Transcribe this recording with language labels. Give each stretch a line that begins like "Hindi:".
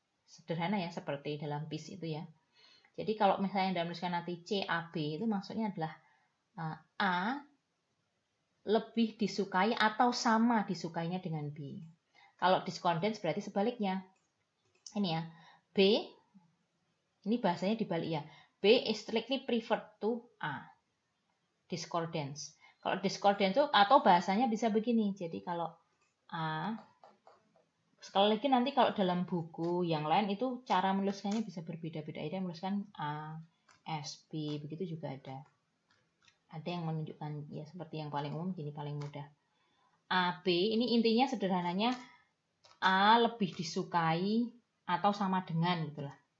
Indonesian: Sederhana ya seperti dalam PIS itu ya. Jadi kalau misalnya dalam tulisan nanti C, A, B itu maksudnya adalah A lebih disukai atau sama disukainya dengan B. Kalau discordance berarti sebaliknya. Ini ya, B, ini bahasanya dibalik ya.
English: B is strictly preferred to A. Discordance.
Indonesian: Kalau discordance itu atau bahasanya bisa begini. Jadi kalau A, sekali lagi nanti kalau dalam buku yang lain itu cara menuliskannya bisa berbeda-beda. Ada yang menuliskan A, S, B, begitu juga ada. Ada yang menunjukkan ya seperti yang paling umum, gini paling mudah. A, B, ini intinya sederhananya A lebih disukai atau sama dengan gitulah.